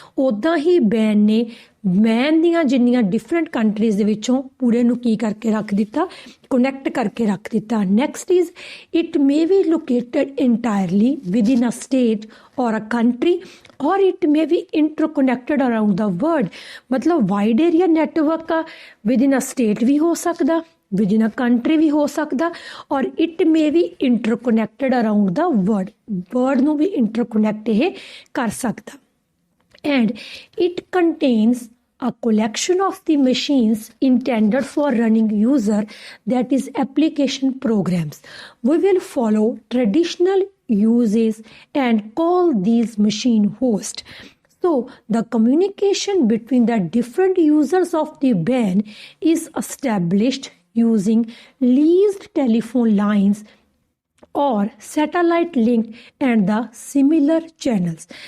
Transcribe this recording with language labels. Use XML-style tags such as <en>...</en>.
<pa>ਉੱਦਾਂ ਹੀ ਬੈਨ ਨੇ ਮੈਨ ਦੀਆਂ ਜਿੰਨੀਆਂ ਡਿਫਰੈਂਟ ਕੰਟਰੀਜ਼ ਦੇ ਵਿੱਚੋਂ ਪੂਰੇ ਨੂੰ ਕੀ ਕਰਕੇ ਰੱਖ ਦਿੱਤਾ, ਕਨੈਕਟ ਕਰਕੇ ਰੱਖ ਦਿੱਤਾ।</pa> <en>Next is it may be located entirely within a state or a country और it may be interconnected around the world.</en> <pa>मतलब wide area network uh</pa> <en>within a state</en> <pa>भी हो सकता,</pa> <en>within a country</en> <pa>भी हो सकता, और</pa> <en>it may be interconnected around the world,</en> <pa>world नूं भी इंटरकनैक्ट ये कर सकता।</pa> <en>And it contains a collection of the machines intended for running user, that is application programs. We will follow traditional uses and call these machine host. So the communication between the different users of the WAN is established using leased telephone lines or satellite link and the similar channels.</en>